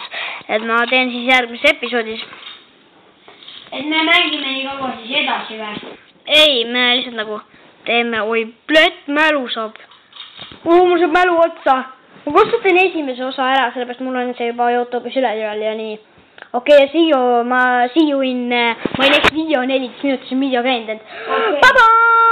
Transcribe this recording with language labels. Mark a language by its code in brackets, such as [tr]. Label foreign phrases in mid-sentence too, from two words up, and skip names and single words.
[et] Et ma teen siis järgmises episoodis. Et me mängime nii kaua siis edasi või? Ei, me lihtsalt nagu teeme, oi, plöt mälu saab. Mul saab mälu otsa. Ma kustutan esimese osa ära, sellepärast mul on see juba YouTube'is üleval ja nii. Okei, [en] see you in my next video [et] 14 minutit, see on video käinud, et bye-bye!